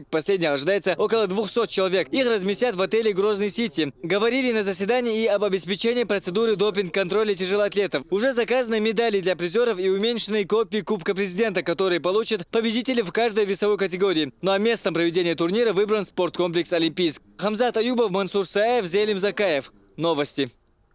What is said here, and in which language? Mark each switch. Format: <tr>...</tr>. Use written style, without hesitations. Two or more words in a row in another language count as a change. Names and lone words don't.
<ru>Последних ожидается около 200 человек. Их разместят в отеле «Грозный-Сити». Говорили на заседании и об обеспечении процедуры допинг-контроля тяжелоатлетов. Уже заказаны медали для призеров и уменьшенные копии Кубка президента, которые получат победители в каждой весовой категории. Ну а местом проведения турнира выбран спорткомплекс «Олимпийск». Хамзат Аюбов, Мансур Саев, Зелим Закаев. Новости.</ru>